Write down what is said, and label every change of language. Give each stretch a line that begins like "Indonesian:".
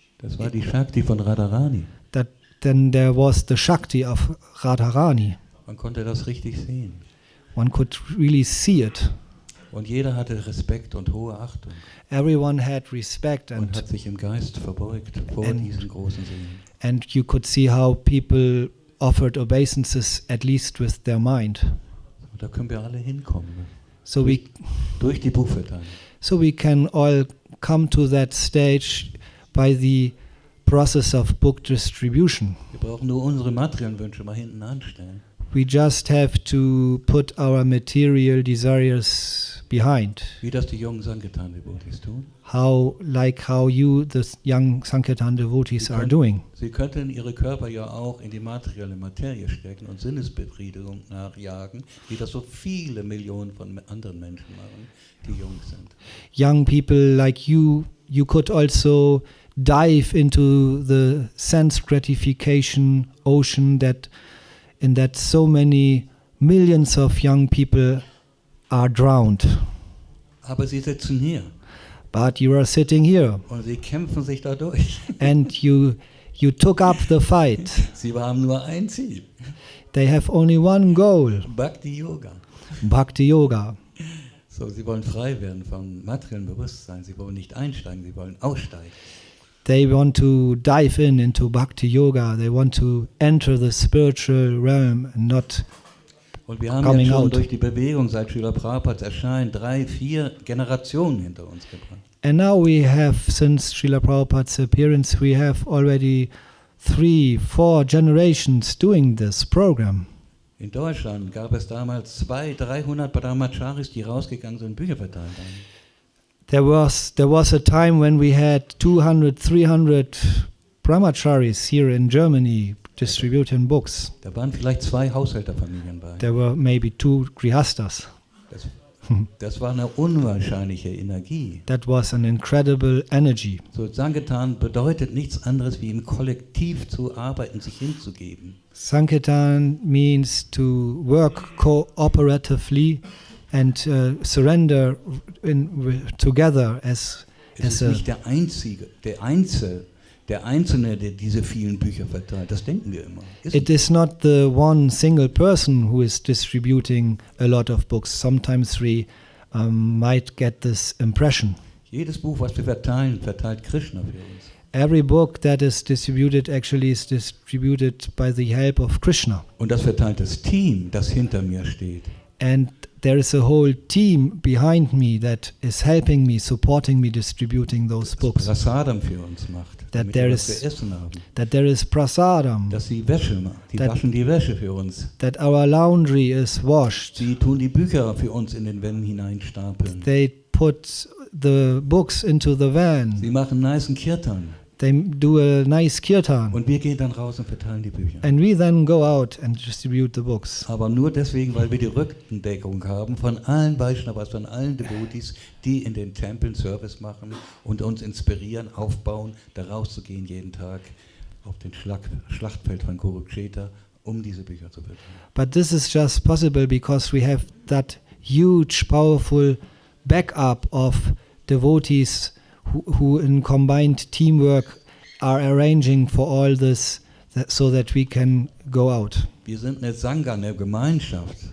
German: das war die Shakti von Radharani.
English: then there was the Shakti of Radharani.
German: Man konnte das richtig sehen.
English: One could really see it.
German: Und jeder hatte Respekt und hohe Achtung
English: Everyone had respect,
German: und hat sich im Geist verbeugt vor
English: And-
German: diesen großen Seelen.
English: and you could see how people offered obeisances, at least with their mind.
German: Und da können wir alle hinkommen.
English: So we
German: Durch die Buchverteilung.
English: So we can all come to that stage by the process of book distribution.
German: Wir brauchen nur unsere materiellen Wünsche mal hinten anstellen.
English: We just have to put our material desires behind.
German: Wie das die jungen Sankirtan-Devotees tun.
English: How you, the young Sankirtan devotees, are doing.
German: Sie könnten ihre Körper ja auch in die materielle Materie stecken und Sinnesbefriedigung nachjagen, wie das so viele Millionen von anderen Menschen machen, die jung sind.
English: Young people like you could also dive into the sense gratification ocean in that so many millions of young people are drowned.
German: Aber sie sitzen hier
English: But you are sitting here
German: und sie kämpfen sich da durch.
English: and you took up the fight.
German: Sie haben nur ein Ziel,
English: They have only one goal,
German: Bhakti Yoga.
English: Bhakti Yoga.
German: So, sie wollen frei werden vom materiellen Bewusstsein, sie wollen nicht einsteigen, sie wollen aussteigen.
English: They want to dive into Bhakti Yoga. They want to enter the spiritual realm and not.
German: Und wir haben
English: Coming
German: jetzt schon
English: out.
German: durch die Bewegung seit Srila Prabhupads Erscheinen 3, 4 Generationen hinter uns gebracht.
English: And now we have, since Srila Prabhupada's appearance, we have already 3, 4 generations doing this program.
German: In Deutschland gab es damals 200, 300 Brahmacharis, die rausgegangen sind und Bücher verteilt haben.
English: There was a time when we had 200, 300 brahmacharis here in Germany distributing books.
German: Da waren vielleicht 2 Haushälterfamilien bei.
English: There were maybe 2 grihastas.
German: Das war eine unwahrscheinliche Energie.
English: That was an incredible energy.
German: So, Sankirtan bedeutet nichts anderes, wie im Kollektiv zu arbeiten, sich hinzugeben.
English: Sankirtan means to work cooperatively and surrender together as
German: Es ist
English: a.
German: nicht der Einzelne, der diese vielen Bücher verteilt. Das denken wir immer.
English: It is not the one single person who is distributing a lot of books. Sometimes we might get this impression.
German: Jedes Buch, was wir verteilen, verteilt Krishna für uns.
English: Every book that is distributed actually is distributed by the help of Krishna.
German: Und das verteilt das Team, das hinter mir steht.
English: And there is a whole team behind me that is helping me, supporting me, distributing those
German: Das
English: books.
German: Prasadam für uns macht, damit
English: there
German: wir was
English: is-
German: zu essen haben.
English: That there is prasadam,
German: Dass sie Wäsche machen. Die
English: That-
German: waschen die Wäsche für uns.
English: that our laundry is washed.
German: Sie tun die Bücher für uns in den Wänden hineinstapeln.
English: They put the books into the van.
German: Sie machen nicen Kirtan.
English: They do a nice kirtan.
German: Und wir gehen dann raus und verteilen die Bücher.
English: And we then go out and distribute the books.
German: Aber nur deswegen, weil wir die Rückendeckung haben von allen Vaishnavas, von allen Devotees, die in den Tempeln Service machen und uns inspirieren, aufbauen, da rauszugehen jeden Tag auf den Schlachtfeld von Kurukshetra, um diese Bücher zu verteilen.
English: But this is just possible because we have that huge, powerful backup of devotees who in combined teamwork are arranging for all this so that we can go out.
German: Wir sind eine Sangha, eine Gemeinschaft.